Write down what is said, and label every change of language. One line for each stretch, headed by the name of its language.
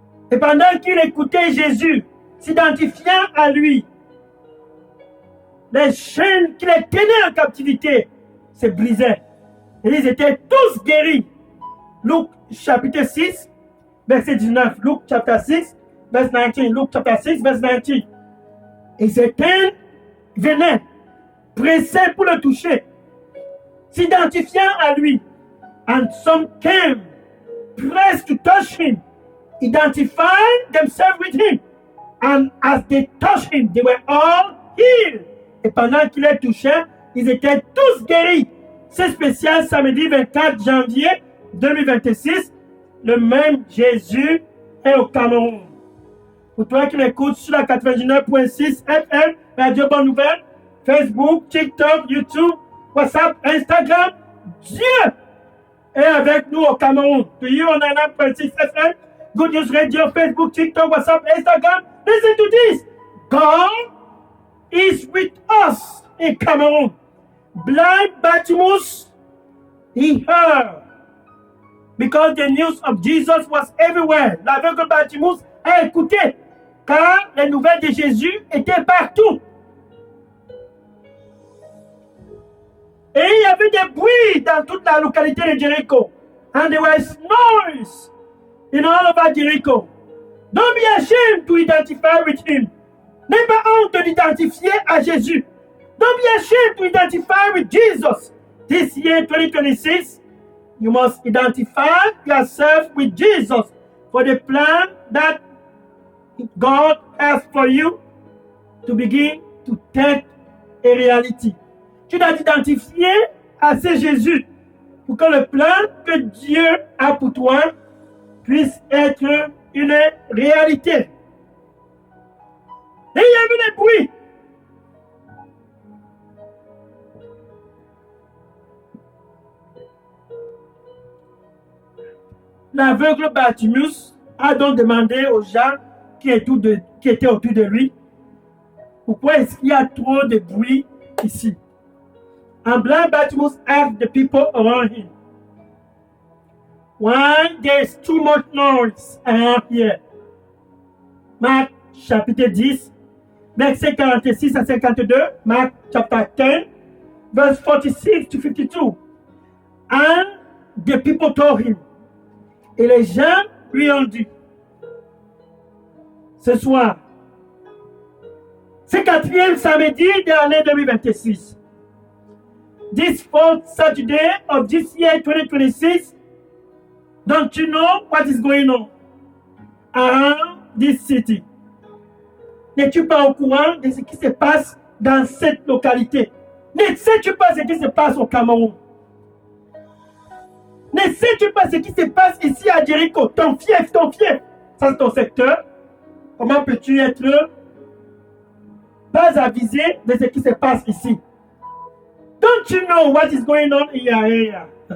French: Et pendant qu'il écoutait Jésus, s'identifiant à lui, les chaînes qui les tenaient en captivité se brisaient. Et ils étaient tous guéris. Luc chapitre 6, verset 19. Luc chapitre 6, verset 19. Luc chapitre 6, verset 19. Et certains venaient, pressés pour le toucher, s'identifiant à lui.
English: And some came, pressed to touch him, identifying themselves with him. And as they touched him, they were all healed.
French: Et pendant qu'il les touchait, ils étaient tous guéris. C'est spécial, samedi 24 janvier 2026. Le même Jésus est au Cameroun. Pour toi qui m'écoutes sur la 99.6 FM, Radio Bonne Nouvelle, Facebook, TikTok, YouTube, WhatsApp, Instagram, Dieu est avec nous au Cameroun.
English: To you on 99.6 FM, Good News Radio, Facebook, TikTok, WhatsApp, Instagram. Listen to this. God is with us in Cameroon. Blind Bartimaeus, he heard. Because the news of Jesus was everywhere.
French: L'aveugle Bartimaeus a écouté. Car les nouvelles de Jésus étaient partout. Et il y avait des bruits dans toute la localité de Jéricho.
English: And there was noise in all over Jericho. Don't be ashamed to identify with him.
French: N'aie pas honte de l'identifier à Jésus.
English: Don't be ashamed to identify with Jesus. This year, 2026, you must identify yourself with Jesus for the plan that God has for you to begin to take a reality.
French: Tu dois t'identifier à ce Jésus pour que le plan que Dieu a pour toi puisse être une réalité. Et il y avait des bruits. L'aveugle Bartimaeus a donc demandé aux gens qui étaient autour de lui, pourquoi est-ce qu'il y a trop de bruit ici?
English: And blind Bartimaeus asked the people around him, why there's too much noise around here?
French: Marc chapitre 10, verset 46 à 52,
English: Marc chapter 10, verse 46 to 52. And the people told him,
French: et les gens lui ont dit, ce soir, c'est quatrième samedi de l'année 2026.
English: This fourth Saturday of this year 2026, don't you know what is going on around this city?
French: N'es-tu pas au courant de ce qui se passe dans cette localité? Ne sais-tu pas ce qui se passe au Cameroun? Ne sais-tu pas ce qui se passe ici à Jéricho? Ton fief, ça c'est ton secteur. Comment peux-tu être pas avisé de ce qui se passe ici?
English: Don't you know what is going on here?